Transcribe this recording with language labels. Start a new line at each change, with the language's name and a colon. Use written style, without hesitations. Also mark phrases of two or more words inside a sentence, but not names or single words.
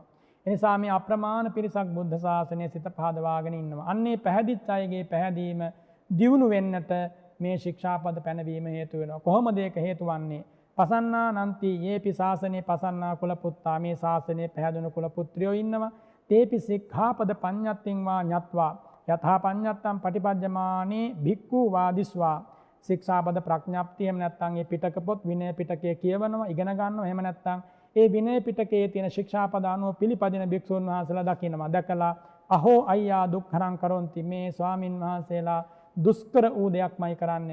Sinhala: එනිසා මේ අප්‍රමාණ පිරිසක් බුද්ධ ශාසනයේ සිත පහදවාගෙන ඉන්නවා. අන්නේ පැහැදිච්ච අයගේ පැහැදීම දියුණු වෙන්නට මේ ශික්ෂාපද පැනවීම හේතු වෙනවා. කොහොමද ඒක හේතු වන්නේ?
Pali: පසන්නා නන්ති යේපි ශාසනේ පසන්නා කුල පුත්තා
Sinhala: මේ ශාසනයේ පැහැදුණු කුල පුත්‍රයෝ ඉන්නවා.
Pali: තේපි සික්ඛාපද පඤ්ඤත්තිං වා ඤත්වා යථා පඤ්ඤත්තම් පටිපජ්ජමානේ භික්ඛු වාදිස්වා
Sinhala: ශික්ෂාපද ප්‍රඥාප්තිය එහෙම නැත්නම් මේ පිටක පොත් විනය පිටකය කියවනවා ඉගෙන ගන්නවා. එහෙම නැත්නම් ඒ විනය පිටකයේ තියෙන ශික්ෂාපද අනුව පිළිපදින භික්ෂුන් වහන්සේලා දකිනවා. දැකලා
Pali: අහෝ අයියා දුක්ඛරං කරොන්ති
Sinhala: මේ ස්වාමින් වහන්සේලා දුෂ්කර වූ දෙයක්මයි කරන්නේ.